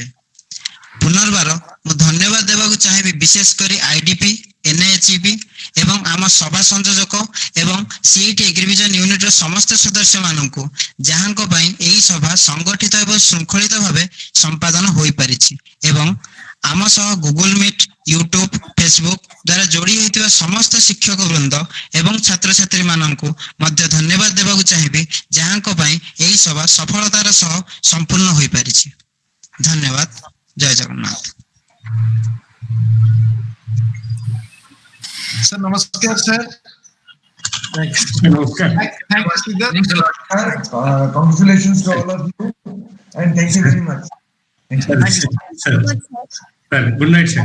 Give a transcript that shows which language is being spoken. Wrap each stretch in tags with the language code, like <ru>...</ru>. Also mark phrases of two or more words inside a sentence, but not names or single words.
<or>ପୁନର୍ବାର ମୁଁ ଧନ୍ୟବାଦ ଦେବାକୁ ଚାହିଁବି ବିଶେଷ କରି IDP, NIHEP ଏବଂ ଆମ ସଭା ସଂଯୋଜକ ଏବଂ CIT ଏଗ୍ରିଭିଜନ ୟୁନିଟର ସମସ୍ତ ସଦସ୍ୟମାନଙ୍କୁ, ଯାହାଙ୍କ ପାଇଁ ଏହି ସଭା ସଂଗଠିତ ଏବଂ ଶୃଙ୍ଖଳିତ ଭାବେ ସମ୍ପାଦନ ହୋଇପାରିଛି ଏବଂ ଆମ ସହ ଗୁଗଲ ମିଟ୍, ୟୁଟ୍ୟୁବ, ଫେସବୁକ୍ ଦ୍ୱାରା ଯୋଡ଼ି ହୋଇଥିବା ସମସ୍ତ ଶିକ୍ଷକ ବୃନ୍ଦ ଏବଂ ଛାତ୍ରଛାତ୍ରୀ ମାନଙ୍କୁ ମଧ୍ୟ ଧନ୍ୟବାଦ ଦେବାକୁ ଚାହିଁବି, ଯାହାଙ୍କ ପାଇଁ ଏହି ସଭା ସଫଳତାର ସହ ସମ୍ପୂର୍ଣ୍ଣ ହୋଇପାରିଛି। ଧନ୍ୟବାଦ। ଜୟ ଜଗନ୍ନାଥ।</or> <en>Sir, namaskar, sir. Thanks. Thank you, Sridhar. Thanks a lot. Congratulations to all of you, and thank you very much. Thank you. Sir, good night, sir.</en>